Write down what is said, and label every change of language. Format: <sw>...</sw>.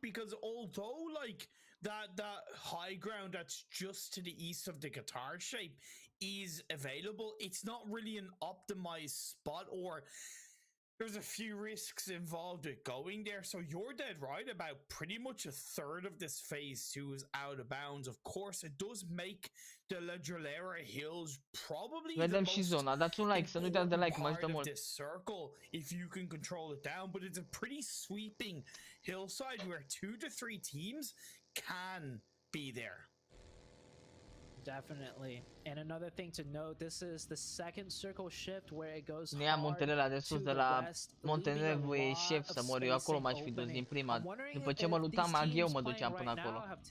<en>Because although like that high ground that's just to the east of the guitar shape is available, it's not really an optimized spot, or there's a few risks involved with going there. So you're dead right about pretty much a third of this phase 2 is out of bounds. Of course, it does make the La Drillera Hills probably</en> <ro>vedem și zona, dați un like, să nu uitați de like, mă ajută mult.</ro> <en>This circle, if you can control it down, but it's a pretty sweeping hillside where 2 to 3 teams can be there. Definitely. And another thing to note, this is the second circle shift where it goes hard</en> <ro>muntele ăla de sus de la Montenegro e șef să mor. Eu acolo m-aș fi dus din prima. După ce mă lutam eu mă duceam până acolo.</ro>